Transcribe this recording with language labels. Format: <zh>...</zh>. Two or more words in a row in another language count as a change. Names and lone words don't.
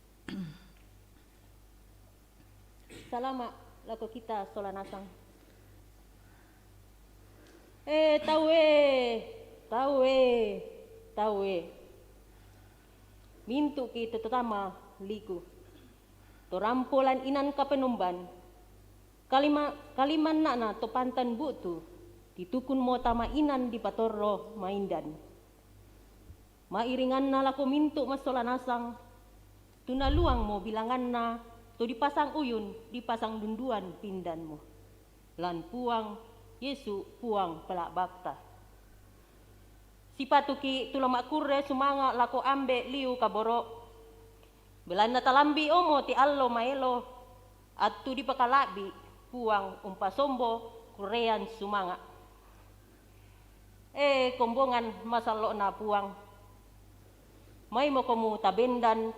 <sda>Salama lako kita solanasang. Tahu mintu kita terutama liku. Torampolan inan kapenumban. Kaliman na to pantan butu. Ditukun mo tama inan di patorro maindan. Mairingan na lako mintu masolanasang. Tunaluang mo bilangan na. To dipasang uyun, dipasang dunduan pindan mo. Lan puang, Yesu puang pelak bakta. Sipatuki tulama kurre sumanga lako ambe liu kaboro. Belanda talambi omo ti allo maelo. At tu dipakalabi puang umpasombo kurean sumanga. Kombongan masalo na puang. May mo komu tabendan.</sda>